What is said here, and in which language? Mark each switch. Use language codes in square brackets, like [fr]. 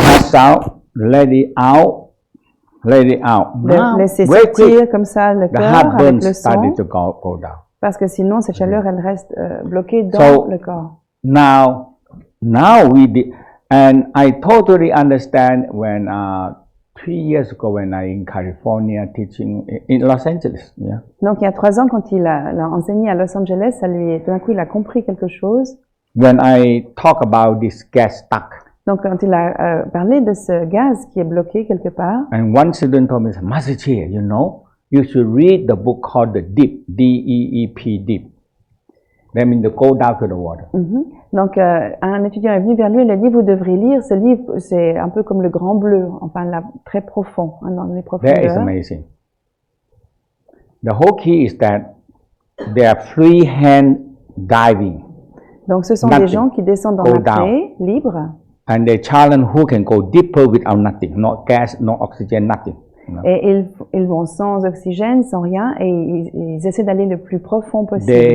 [en] Sound, let it out. [fr] Laissez sortir comme ça le cœur avec le son. [en] To go down. [fr] Parce que sinon cette chaleur elle reste bloquée dans le corps. [en] Now we did, and I totally understand when 3 years ago when I in California teaching in Los Angeles. Yeah. [fr] Donc il y a 3 ans quand il a enseigné à Los Angeles, tout d'un coup il a compris quelque chose. [en] When I talk about this gas stuck. [fr] Donc, quand il a parlé de ce gaz qui est bloqué quelque part. [en] And one student told me, Master Chia, you know, you should read the book called The Deep, D-E-E-P, Deep. That means to go down to the water. [fr] Donc, un étudiant est venu vers lui et lui a dit, vous devriez lire ce livre, c'est un peu comme le Grand Bleu, enfin, là, très profond, dans les profondeurs. [en] That is amazing. The whole key is that they are freehand diving. [fr] Donc, ce sont des gens qui descendent dans la plaie, libres. [en] And they challenge who can go deeper without nothing, no gas, no oxygen, nothing. [fr] Et ils vont sans oxygène, sans rien, et ils essaient d'aller le plus profond possible.